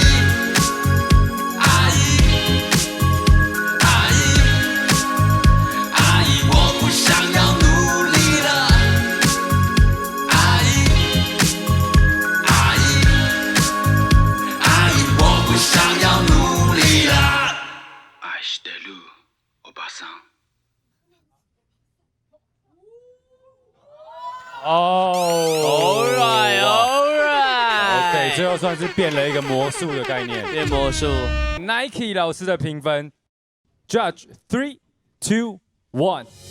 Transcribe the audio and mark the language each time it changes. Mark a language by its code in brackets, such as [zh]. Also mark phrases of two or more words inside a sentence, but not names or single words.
[zh] 阿姨，阿姨，阿姨我不想要努力了，阿姨，阿姨，阿姨我不想要努力了， [ja] 愛してるおばさん。哦，Alright， [zh] OK， 最后算是变了一个魔术的概念，变魔术。 Nike 老师的评分 ，Judge 3, 2, 1。